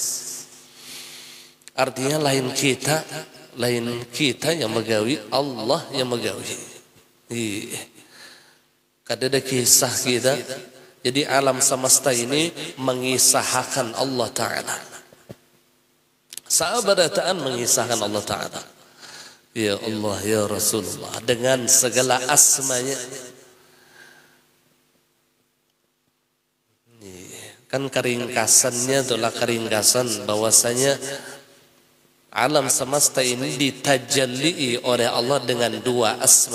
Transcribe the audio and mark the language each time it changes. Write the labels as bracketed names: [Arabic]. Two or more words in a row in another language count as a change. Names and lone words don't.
[Banjar] Artinya lain kita yang megawi, Allah yang megawi. Kadada kisah kita. [Indonesian] Jadi alam semesta ini mengisahkan Allah Ta'ala. Sahabataan mengisahkan Allah Ta'ala. [Arabic] Ya Allah, ya Rasulullah, [Indonesian] dengan segala asmanya. Kan keringkasannya itulah keringkasan bahwasanya alam semesta ini ditajalli oleh Allah dengan dua asma.